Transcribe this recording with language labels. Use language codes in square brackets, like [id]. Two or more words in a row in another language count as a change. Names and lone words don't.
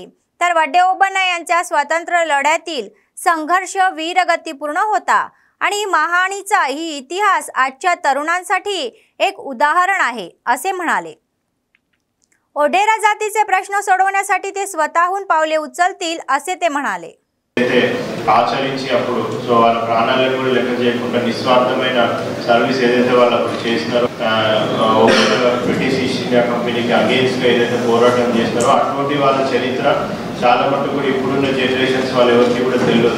[mr] तर वड्डे ओबण्णा यांच्या स्वातंत्र्य लढ्यातील संघर्ष वीरगतीपूर्ण होता आणि महाणीचा ही इतिहास आजच्या तरुणांसाठी एक उदाहरण आहे असे म्हणाले। ओडेरा जातीचे प्रश्न सोडवण्यासाठी ते स्वतःहून पावले उचलतील असे ते म्हणाले। [te] ఆచరించినప్పుడు సో వాళ్ళ ప్రాణాలను కూడా లెక్క చేయకుండా నిస్వార్థమైన సర్వీస్ ఏదైతే వాళ్ళు అప్పుడు చేసినారో బ్రిటిష్ ఈస్ట్ ఇండియా కంపెనీకి అగేన్స్ట్గా ఏదైతే పోరాటం చేసినారో అటువంటి వాళ్ళ చరిత్ర చాలా మటుకు కూడా ఇప్పుడున్న జనరేషన్స్ వాళ్ళు ఎవరికి కూడా తెలియదు।